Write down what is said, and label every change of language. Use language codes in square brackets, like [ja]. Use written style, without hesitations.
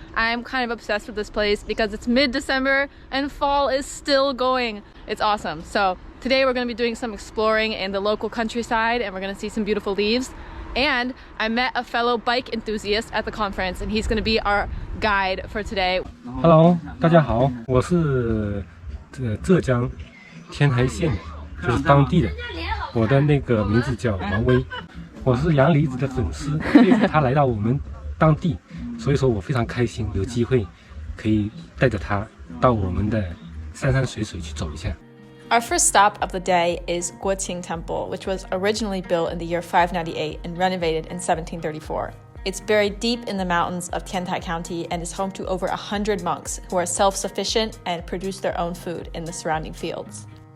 [en] I'm kind of obsessed with this place because it's mid-December and fall is still going. It's awesome. So today we're gonna be doing some exploring in the local countryside and we're gonna see some beautiful leaves. And I met a fellow bike enthusiast at the conference and he's gonna be our guide for today. Hello, [zh] 大家好，我是浙江 天台县，就是当地的，我的那个名字叫王威，我是杨离子的粉丝，这次他来到我们当地，所以说我非常开心，有机会可以带着他到我们的山山水水去走一下。 [en] Our first stop of the day is Guoqing Temple, which was originally built in the year 598 and renovated in 1734. It's buried deep in the mountains of Tiantai County and is home to over 100 monks who are self-sufficient and produce their own food in the surrounding fields.